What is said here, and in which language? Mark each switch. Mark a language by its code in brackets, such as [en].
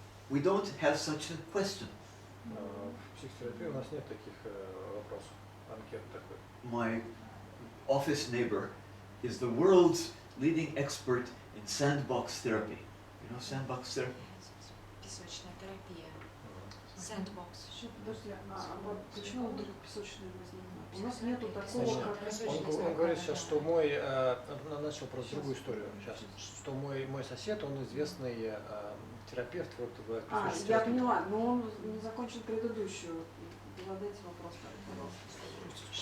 [en] we don't have such a question. [ru] В психотерапии у нас нет таких вопросов, анкет такой. [en] My office neighbor is the world's leading expert in sandbox therapy. You know sandbox therapy? [ru] Песочная терапия. Sandbox. Подожди, вот почему вдруг песочная возникла? У нас нету такого, как... Он говорит сейчас, что мой, начал просто другую историю сейчас, что мой сосед, он известный терапевт вот в песочной терапии. Я поняла, но он не закончил предыдущую. Задайте вопрос, пожалуйста.